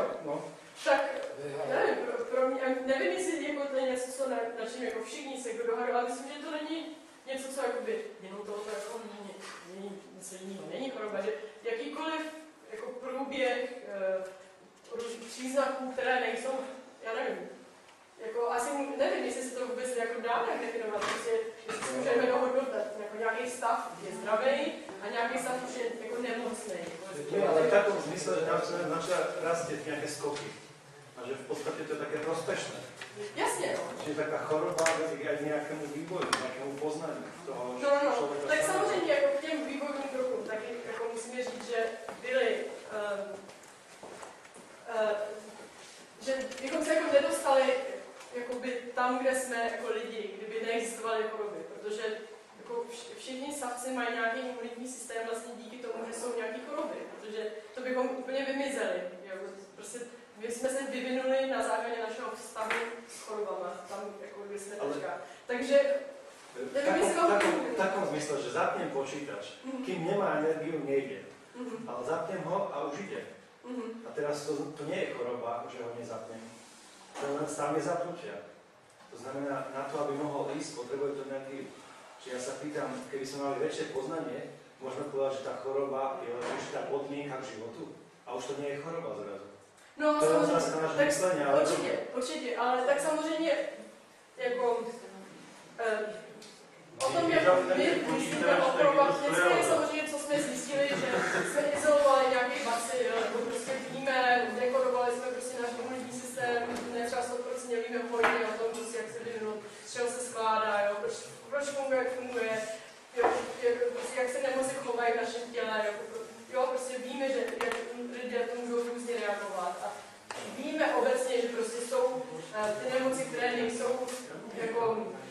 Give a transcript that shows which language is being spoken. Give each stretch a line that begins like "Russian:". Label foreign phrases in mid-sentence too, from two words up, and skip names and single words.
Czech: Tak, nevím, pro mě, nevím, jestli jako to je něco, co na čem jako všichni se dohadují, ale myslím, že to není něco, co jakoby, jenom tohoto jako není něco jiného, není choroba, že jakýkoliv jako průběh různých příznaků, které nejsou, já nevím, jako asi nevím, jestli se to vůbec jako dá nějak definovat, prostě, jestli si můžeme dohodnout, jako nějaký stav je zdravý a nějaký stav už je jako nemocný.
Slovak: Nie, ale v takom zmysle, že tam sa začala rastieť nejaké skoky. A že v podstate to je také prospešné.
Czech: Jasně, no.
Slovak: Čiže taká choroba vedie aj nejakému vývoju, nejakému poznaniu toho človeka.
Czech: Tak samozřejmě jako k těm vývojovým krokům, taky jako musíme říct, že byly, že bychom se jako nedostali jakoby tam, kde jsme jako lidi, kdyby neexistovaly choroby, protože jako všichni savci mají nějaký imunitní systém vlastně díky tomu, že jsou nějaké choroby, protože to bychom úplně vymizeli. Jo? Prostě my jsme se vyvinuli na základě našeho vztahu s chorobama, tam jako kde jsme teďka. Takže
Slovak: v takom zmysle, že zapnem počítač, kým nemá energiu, nejde. Ale zapnem ho a už ide. A teraz to nie je choroba, že ho nezapnem. To len stav nezapnutia. To znamená, na to, aby mohol ísť, potrebuje to nejaký... Čiže ja sa pýtam, keby sme mali väčšie poznanie, môžeme povedať, že tá choroba je určitá podmienka k životu. A už to nie je choroba zrazu. No, to je otázka nášho myslenia.
Czech: Určitě, ale tak samozřejmě jako o tom, jak my myslíme o chorobách, dneska je samozřejmě, co jsme zjistili, že jsme izolovali nějaký bacil, nebo prostě víme, dekodovali jsme prostě náš imunitní systém, netřeba 100% víme hodně o tom, prostě, jak se vyvinul, z čeho se skládá, jo, proč funguje, jak funguje, jo, prostě, jak se nemoci chovají v našem těle, jo, prostě víme, že lidé to můžou různě reagovat a víme obecně, že prostě jsou ty nemoci, které nejsou jako,